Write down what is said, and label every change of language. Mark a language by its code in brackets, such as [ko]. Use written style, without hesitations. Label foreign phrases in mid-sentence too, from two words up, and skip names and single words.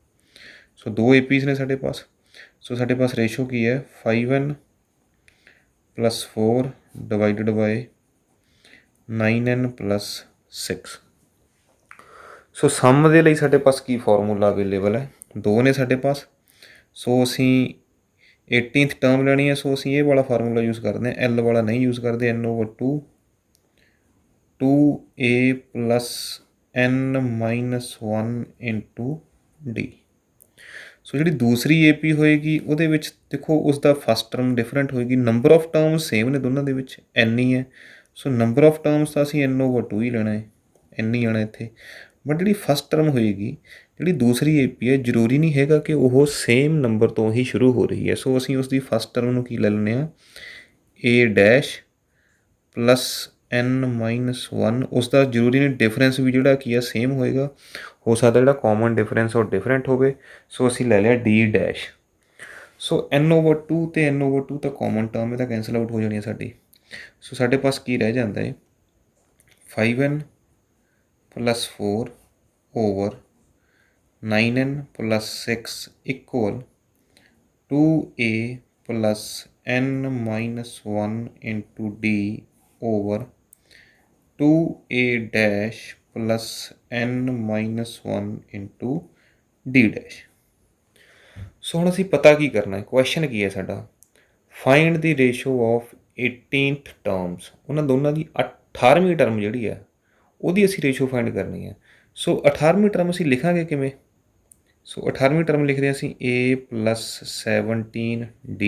[pa] ਸੋ ਦੋ APs ਨੇ ਸਾਡੇ ਪਾਸ। ਸੋ ਸਾਡੇ ਪਾਸ ਰੇਸ਼ੋ ਕੀ ਹੈ [en] 5n plus 4 divided by 9n plus 6. [pa] ਸੋ ਸਮ ਦੇ ਲਈ ਸਾਡੇ ਪਾਸ ਕੀ [en] formula available [pa] ਹੈ, ਦੋ ਨੇ ਸਾਡੇ ਪਾਸ। ਸੋ ਅਸੀਂ [en] 18th term [pa] ਲੈਣੀ ਹੈ, ਸੋ ਅਸੀਂ ਇਹ ਵਾਲਾ [en] formula use [pa] ਕਰਦੇ ਹਾਂ, L ਵਾਲਾ ਨਹੀਂ ਯੂਜ਼ ਕਰਦੇ। [en] n/2 2a plus n minus 1 into d। [pa] ਸੋ ਜਿਹੜੀ ਦੂਸਰੀ AP ਹੋਏਗੀ ਉਹਦੇ ਵਿੱਚ ਦੇਖੋ ਉਸਦਾ [en] first term different [pa] ਹੋਏਗੀ, [en] number of terms same [pa] ਨੇ ਦੋਨਾਂ ਦੇ ਵਿੱਚ, n ਹੀ ਹੈ। ਸੋ [en] number of terms [pa] ਤਾਂ ਅਸੀਂ n/2 ਹੀ ਲੈਣਾ ਹੈ, n ਹੀ ਆਉਣਾ ਇੱਥੇ। ਬਟ ਜਿਹੜੀ [en] first term [pa] ਹੋਏਗੀ, ਜਿਹੜੀ ਦੂਸਰੀ AP ਹੈ, ਜ਼ਰੂਰੀ ਨਹੀਂ ਹੈਗਾ ਕਿ ਉਹ [en] same number [pa] ਤੋਂ ਹੀ ਸ਼ੁਰੂ ਹੋ ਰਹੀ ਹੈ। ਸੋ ਅਸੀਂ ਉਸਦੀ [en] first term [pa] ਨੂੰ ਕੀ ਲੈ ਲੈਂਦੇ ਹਾਂ, [en] a dash plus n minus 1. [pa] ਉਸਦਾ ਜ਼ਰੂਰੀ ਨਹੀਂ ਡਿਫਰੈਂਸ ਵੀ ਜਿਹੜਾ ਕੀ ਆ ਸੇਮ ਹੋਏਗਾ, ਹੋ ਸਕਦਾ ਜਿਹੜਾ [en] common difference [pa] ਉਹ ਡਿਫਰੈਂਟ ਹੋਵੇ। ਸੋ ਅਸੀਂ ਲੈ ਲਿਆ [en] d dash. [pa] ਸੋ n/2 ਅਤੇ n/2 ਤਾਂ [en] common term [pa] ਹੈ, ਤਾਂ [en] cancel out [pa] ਹੋ ਜਾਣੀ ਹੈ ਸਾਡੀ। ਸੋ ਸਾਡੇ ਪਾਸ ਕੀ ਰਹਿ ਜਾਂਦਾ ਹੈ [en] 5n plus 4 over 9n plus 6 equal 2a plus n minus 1 into d over 2a dash plus n minus 1 into d dash। [pa] ਸੋ ਹੁਣ ਅਸੀਂ ਪਤਾ ਕੀ ਕਰਨਾ ਹੈ, ਕੁਐਸਚਨ ਕੀ ਹੈ ਸਾਡਾ, [en] find the ratio of 18th terms. [pa] ਉਹਨਾਂ ਦੋਨਾਂ ਦੀ 18ਵੀਂ ਟਰਮ ਜਿਹੜੀ ਹੈ ਉਹਦੀ ਅਸੀਂ [en] ratio find [pa] ਕਰਨੀ ਹੈ। ਸੋ 18ਵੀਂ ਟਰਮ ਅਸੀਂ ਲਿਖਾਂਗੇ ਕਿਵੇਂ? ਸੋ 18ਵੀਂ ਟਰਮ ਲਿਖਦੇ ਹਾਂ ਅਸੀਂ [en] a plus 17d।